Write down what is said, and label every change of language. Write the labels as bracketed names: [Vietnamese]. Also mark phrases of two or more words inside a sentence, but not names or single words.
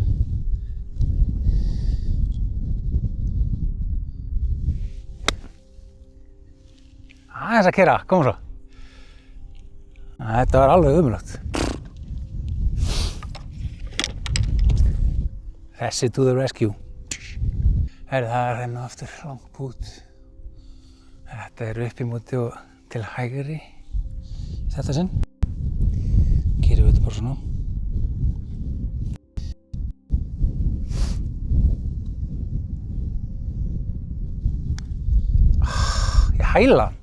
[Icelandic] Aðeins að keyra, koma svo. Þetta var alveg ömurlegt. [English] Þessi to the rescue. [Icelandic] Það er hérna aftur langt pút. Þetta er upp í móti og til hægri. Þetta sinn. Keyrum við þetta bara svona. Ég hæla hann.